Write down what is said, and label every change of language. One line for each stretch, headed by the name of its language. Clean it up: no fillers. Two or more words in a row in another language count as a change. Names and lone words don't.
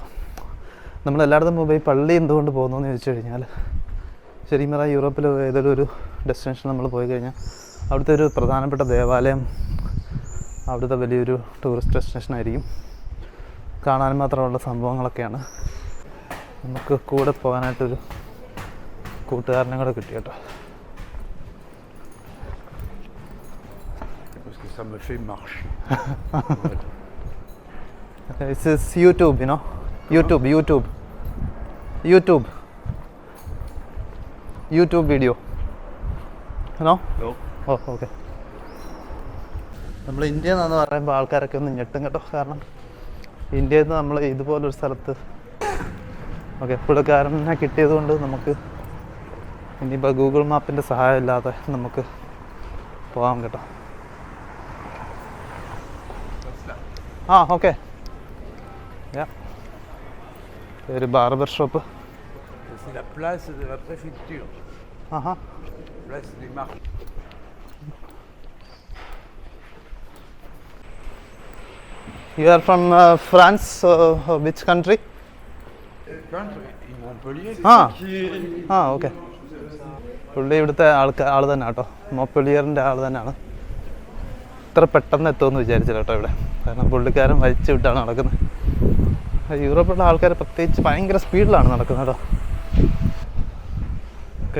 Malayalam: നമ്മളെല്ലായിടത്തും പോയി പള്ളി എന്തുകൊണ്ട് പോകുന്നു എന്ന് ചോദിച്ചു കഴിഞ്ഞാൽ, ശരിക്കും പറഞ്ഞാൽ യൂറോപ്പിൽ ഏതെങ്കിലും ഒരു ഡെസ്റ്റിനേഷൻ നമ്മൾ പോയി കഴിഞ്ഞാൽ അവിടുത്തെ ഒരു പ്രധാനപ്പെട്ട ദേവാലയം അവിടുത്തെ വലിയൊരു
English: tourist destination
Malayalam: ആയിരിക്കും. കാണാൻ മാത്രമുള്ള സംഭവങ്ങളൊക്കെയാണ്. നമുക്ക് കൂടെ പോകാനായിട്ടൊരു കൂട്ടുകാരനെ കൂടെ കിട്ടി കേട്ടോ.
French: Ça me fait marcher.
English: This is YouTube, you know. YouTube video. No? No. Oh, okay.
Malayalam: നമ്മൾ ഇന്ത്യയിൽ നിന്നാന്ന് പറയുമ്പോൾ ആൾക്കാരൊക്കെ ഒന്ന് ഞെട്ടും കേട്ടോ. കാരണം ഇന്ത്യയിൽ നിന്ന് നമ്മൾ ഇതുപോലൊരു സ്ഥലത്ത് പുള്ളിക്കാരനെ കിട്ടിയത് കൊണ്ട് നമുക്ക് ഇനിയിപ്പോൾ ഗൂഗിൾ മാപ്പിൻ്റെ സഹായം ഇല്ലാതെ നമുക്ക് പോകാം കേട്ടോ. ഓക്കെ. ഒരു
English: barber shop.
French: C'est la place de la préfecture. Place des marchés.
English: You are from France, which country? Country in Montpellier.
Malayalam: ഓക്കെ. പുള്ളി ഇവിടുത്തെ ആൾ തന്നെ കേട്ടോ, മോപ്പലിയറിൻ്റെ ആൾ തന്നെയാണ്. ഇത്ര പെട്ടെന്ന് എത്തുമെന്ന് വിചാരിച്ചില്ല കേട്ടോ ഇവിടെ. കാരണം പുള്ളിക്കാരൻ വലിച്ചു വിട്ടാണ് നടക്കുന്നത്. യൂറോപ്പിലുള്ള ആൾക്കാർ പ്രത്യേകിച്ച് ഭയങ്കര സ്പീഡിലാണ് നടക്കുന്നത് കേട്ടോ.